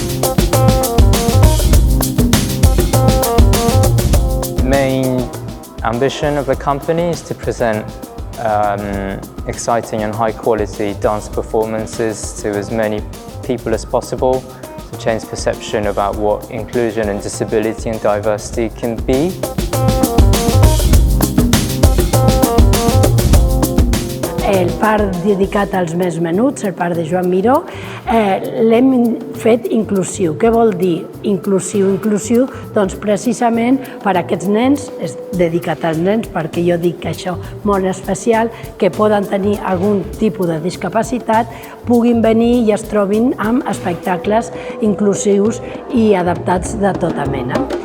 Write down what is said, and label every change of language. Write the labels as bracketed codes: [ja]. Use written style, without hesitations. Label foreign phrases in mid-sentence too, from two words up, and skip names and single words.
[en] Main ambition of the company is to present exciting and high quality dance performances to as many people as possible, to change perception about what inclusion and disability and diversity can be. [ca] El parc dedicat als més menuts, el parc de Joan Miró, l'hem fet inclusiu. Què vol dir inclusiu? Inclusiu, doncs precisament per a aquests nens, és dedicat als nens perquè jo dic que això molt especial, que poden tenir algun tipus de discapacitat, puguin venir i es trobin amb espectacles inclusius i adaptats de tota mena.